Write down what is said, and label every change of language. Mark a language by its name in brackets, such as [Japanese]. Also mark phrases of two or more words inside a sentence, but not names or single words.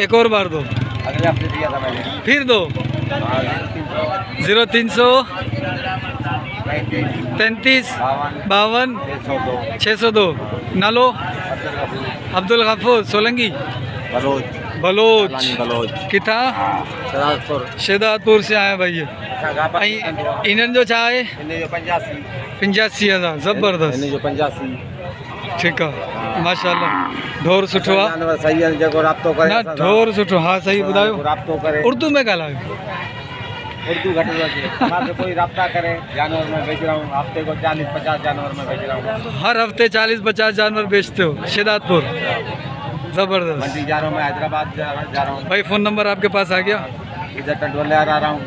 [Urdu] ایک اور بار دو. اگلے ہفتے دیا تھا میں نے. پھر دو۔ 0300 33 52 602. नालो? अब्दुल गफूर सोलंकी बलोच। کتنا؟ شہدادپور سے آئے بھائی. [Sindhi] इन्हनि जो छा आहे? 85,000। ज़बरदस्त। 85। [Urdu] ٹھیک ہے, [Sindhi] माशाल्लाह। ढोर सुठो आहे सही है, जेको राब्तो करे न? ढोर सुठो। हाँ सही ॿुधायो। राब्तो करे। उर्दू में ॻाल्हायो। [Urdu] اردو گھٹ میں کوئی رابطہ کرے. جانور میں بیچ رہا ہوں، ہفتے کو 40-50 جانور میں بیچ رہا ہوں. ہر ہفتے 40-50 جانور بیچتے ہو؟ شہدادپور۔ زبردست. منڈی جا رہا ہوں میں، حیدرآباد جا رہا ہوں भाई [English] phone number [Urdu] آپ کے پاس آ گیا? ادھر ٹنڈولے آ رہا ہوں.